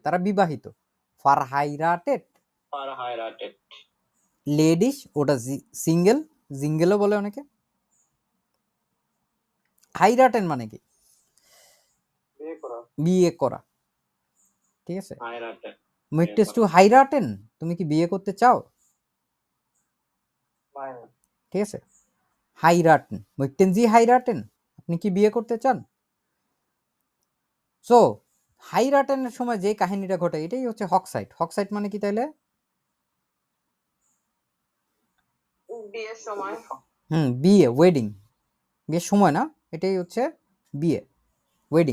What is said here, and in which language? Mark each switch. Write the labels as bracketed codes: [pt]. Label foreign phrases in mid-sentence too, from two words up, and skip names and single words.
[bn] তারা বিবাহিত। ফারহাইরাটেড [de] verheiratet, [bn] লেডিস, ওটা সিঙ্গেল, জিঙ্গেলও বলে অনেকে। হাইরাটেন মানে কি? বিয়ে করা। ঠিক আছে, [de] heiratet, möchtest du heiraten? [bn] তুমি কি বিয়ে করতে চাও? ঠিক আছে, হাইরাটেন, [de] möchten Sie heiraten? [bn] আপনি কি বিয়ে করতে চান? সো হাইরাটেনের সময় যে কাহিনীটা ঘটে এটাই হচ্ছে হকসাইট। হকসাইট মানে কি তাইলে? বিয়ের সময় বিয়ে, ওয়েডিং। বিয়ের সময় না, এটাই হচ্ছে বিয়ে, ওয়েডিং।